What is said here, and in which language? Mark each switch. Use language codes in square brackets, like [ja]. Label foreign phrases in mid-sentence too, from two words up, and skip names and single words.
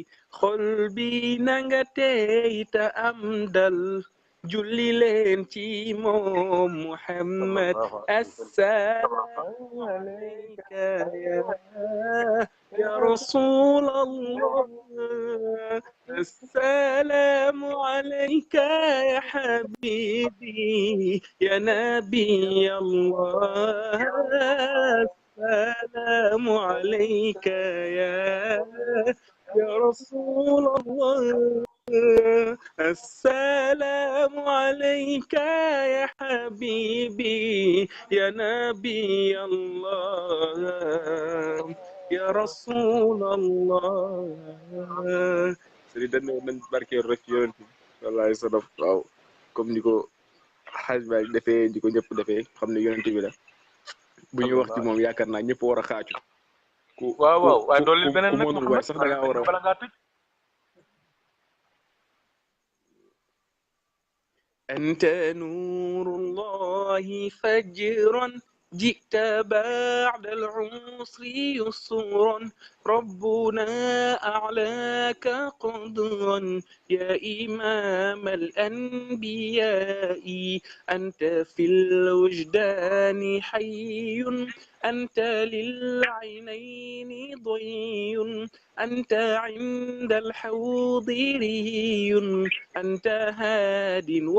[wo] xol bi nanga tey ta am dal julli leen ci moom Muhammad [ar] السلام عليك يا رسول الله السلام عليك يا حبيبي يا نبي الله السلام عليك يا رسول الله السلام عليك يا حبيبي يا نبي الله يا رسول الله سيدي [wo] dañ nañ barkeel rek yonent bi wallahi sadaf waaw comme ni ko xaaj ba defee di ko ñëpp defee xam ne yonent bi la bu ñuy wax ci moom yaakaar naa ñëpp war a xaaju. waaw waaw waaye doole beneen nag mënul waaye sax da ngaa war a bala ngaa tëj. [ar] أنت نور الله فجرا جئت بعد العسر يسرا ربنا أعلاك قدرا يا إمام الأنبياء أنت في الوجدان حي أنت للعينين ضي أنت عند الحوض ري أنت هاد